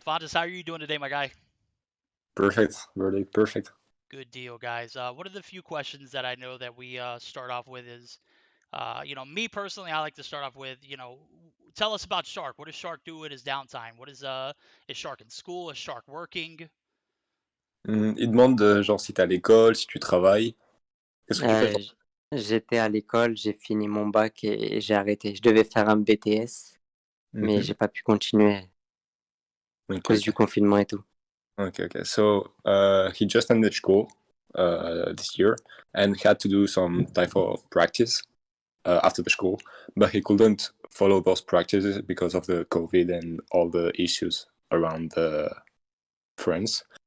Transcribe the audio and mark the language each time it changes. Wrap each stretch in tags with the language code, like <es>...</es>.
<en>Fontas, how are you doing today, my guy? Perfect, really perfect. Good deal, guys. One of the few questions that I know that we start off with is, me personally, I like to start off with, tell us about Shark. What does Shark do in his downtime? What is Shark in school? Is Shark working?</en> <fr>Il demande genre si t'es à l'école, si tu travailles. Qu'est-ce que tu fais? J'étais à l'école, j'ai fini mon bac et j'ai arrêté. Je devais faire un BTS, mais j'ai pas pu continuer à cause du confinement et tout.</fr> <en>Okay. So he just ended school this year and had to do some type of practice after the school, but he couldn't follow those practices because of the COVID and all the issues around the France.</en>